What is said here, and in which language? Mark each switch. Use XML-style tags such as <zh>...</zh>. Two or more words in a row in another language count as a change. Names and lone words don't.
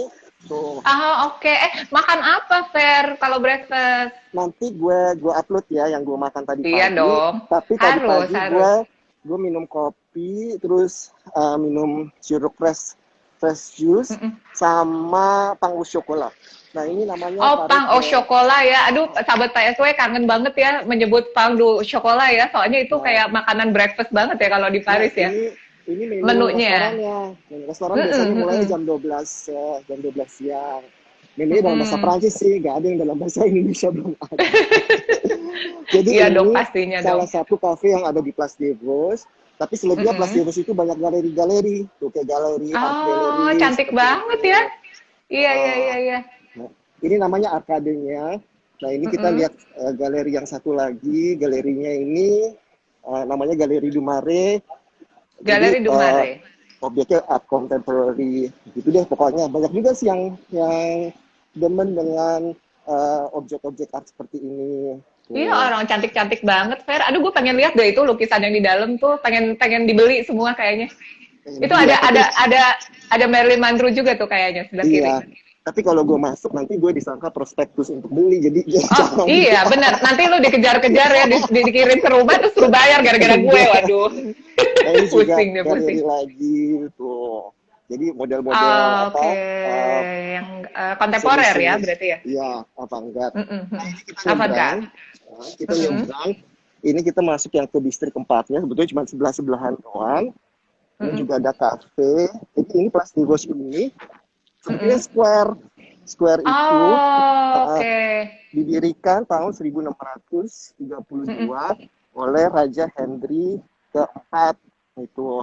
<id>Tuh. Oke. Makan apa, Fer, kalau breakfast? Nanti gue upload ya yang gue makan tadi pagi. Iya dong. Tapi tadi pagi gue minum kopi, terus minum sirup</id> <en>fresh juice</en> <id>sama</id> <fr>pang au chocolat.</fr> <id>Nah, ini namanya</id> <fr>pang au chocolat</fr> <id>ya. Aduh, sahabat PSW kangen banget ya menyebut</id> <fr>pang au chocolat</fr> <id>ya. Soalnya itu kayak makanan breakfast banget ya kalau di Paris ya. Ini menunya. Restoran biasanya mulai jam 12 siang. Menunya dalam bahasa Prancis sih, nggak ada yang dalam bahasa Indonesia, belum ada. Jadi iya ini dong, pastinya salah satu kafe yang ada di Place des Vosges. Tapi selebihnya Place des Vosges itu banyak galeri-galeri, tuh kayak galeri,</id> <en>art gallery.</en> <id>Cantik banget ya. Iya. Nah, ini namanya arkadenya. Nah, ini kita lihat galeri yang satu lagi. Galerinya ini namanya Galeri du Marais. Galeri du Marais. Objeknya</id> <en>art contemporary</en> <id>gitu deh pokoknya. Banyak juga sih yang demen dengan objek-objek art seperti ini. Iya, orang cantik-cantik banget, Fer. Aduh, gue pengen lihat deh itu lukisan yang di dalam tuh, pengen dibeli semua kayaknya. Itu ada Marilyn Monroe juga tuh kayaknya sebelah kiri. Tapi kalau gue masuk nanti gue disangka prospektus untuk beli, jadi Oh iya benar, nanti lu dikejar-kejar ya, dikirim ke rumah terus lu bayar gara-gara gue, waduh. Nah, ini juga Pusing deh, pusing. galeri lagi tuh. Jadi model-model Oh, apa oke, yang kontemporer ya seri-seri, berarti ya. ya avant-garde. Nah, ini kita nyebrang, Avant-garde. kita nyebrang. Ini kita masuk yang ke distrik keempatnya, sebetulnya cuma sebelah-sebelahan doang. Ini juga ada kafe. Ini Plastivos ini sebenarnya Square itu Oh, oke. didirikan tahun 1632 oleh Raja Henry keempat itu.</id>